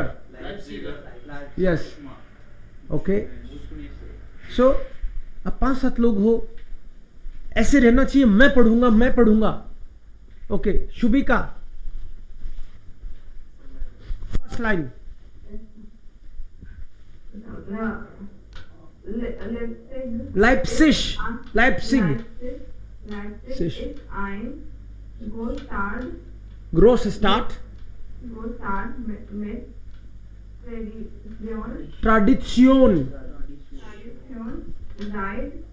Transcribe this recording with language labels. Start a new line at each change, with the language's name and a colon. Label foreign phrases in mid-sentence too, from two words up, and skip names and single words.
English: सीगर Yes, okay.
Hindi: सो अब 5-7 लोग हो, ऐसे रहना चाहिए। मैं पढ़ूंगा। ओके, शुभिका फर्स्ट लाइन।
German: Leipzig. Leipzig ist ein Großstadt mit Tradition seit